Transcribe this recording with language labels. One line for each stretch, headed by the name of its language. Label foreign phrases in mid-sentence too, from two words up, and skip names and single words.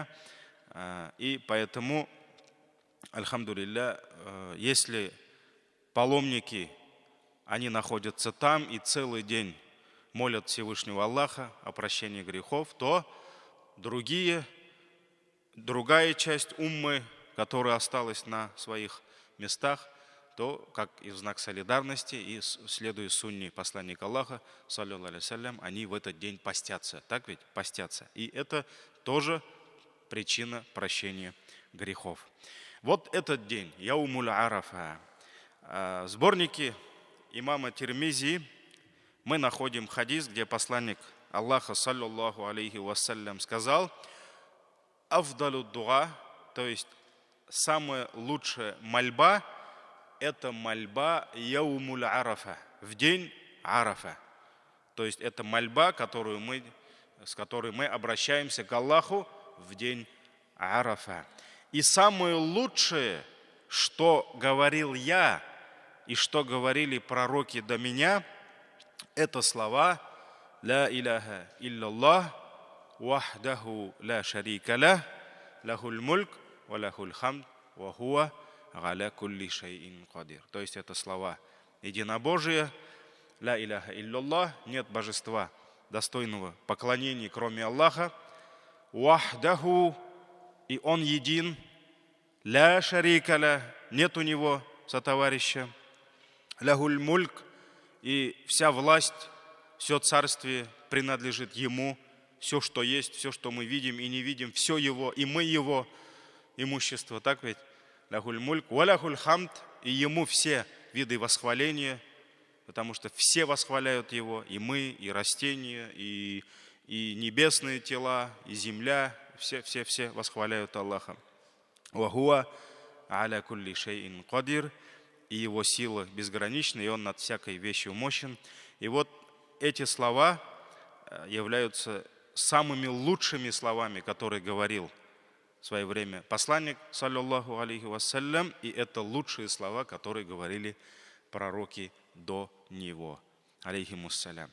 Russian: И поэтому, альхамдулилля, если паломники, они находятся там и целый день молят Всевышнего Аллаха о прощении грехов, то другая часть уммы, которая осталась на своих местах, то, как и в знак солидарности, и следуя сунне посланника Аллаха,
Arabic: صلى الله عليه وسلم,
Russian: они в этот день постятся. Так ведь? Постятся. И это тоже причина прощения грехов. Вот этот день,
Arabic: يوم عرفة.
Russian: В сборнике имама Тирмизи мы находим хадис, где посланник Аллаха,
Arabic: صلى الله عليه وسلم,
Russian: сказал:
Arabic: «أفضل الدعاء»,
Russian: то есть самая лучшая мольба, это мольба
Arabic: يوم عرفة,
Russian: в день Арафа. То есть это мольба, с которой мы обращаемся к Аллаху в день Арафа. И самое лучшее, что говорил я и что говорили пророки до меня, это слова
Arabic: «لا إله إلا الله وحده لا شريك له له الملك وله الحمد وهو على كل شيء قدير».
Russian: То есть это слова единобожия,
Arabic: «لا إله إلا الله»,
Russian: нет божества достойного поклонения, кроме Аллаха, «Вахдаху», и Он един,
Arabic: «لا شريك له»,
Russian: нет у Него сотоварища,
Arabic: «له الملك»,
Russian: и вся власть, все царствие принадлежит Ему, все, что есть, все, что мы видим и не видим, все Его, и мы Его имущество, так ведь?
Arabic: «له الملك وله الحمد»,
Russian: и Ему все виды восхваления, потому что все восхваляют Его, и мы, и растения, и небесные тела, и земля, все восхваляют Аллаха.
Arabic: «وهو على كل شيء قدير»,
Russian: и Его сила безгранична, и Он над всякой вещью мощен. И вот эти слова являются самыми лучшими словами, которые говорил в свое время посланник,
Arabic: صلى الله عليه وسلم,
Russian: и это лучшие слова, которые говорили пророки до него, алейхимуссалям.